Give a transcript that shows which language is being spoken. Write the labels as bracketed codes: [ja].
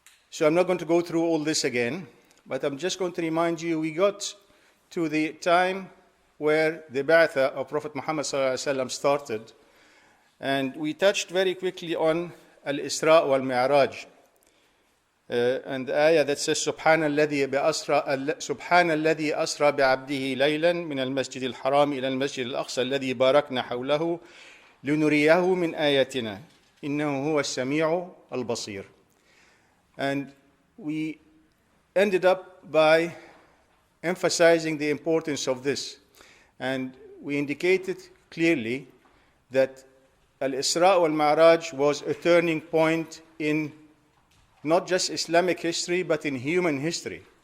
[en] So I'm not going to go through all this again, but I'm just going to remind you, we got to the time where the Ba'athah of Prophet Muhammad ﷺ started, and we touched very quickly on Al-Isra wal-Mi'raj. And the ayah that says [ar] سبحان الذي أسرى بعبده ليلا من المسجد الحرام إلى المسجد الأقصى الذي باركنا حوله لنريه من آياتنا إنه هو السميع البصير. [en] And we ended up by emphasizing the importance of this, and we indicated clearly that Al-Isra wal-Mi'raj was a turning point in not just Islamic history, but in human history.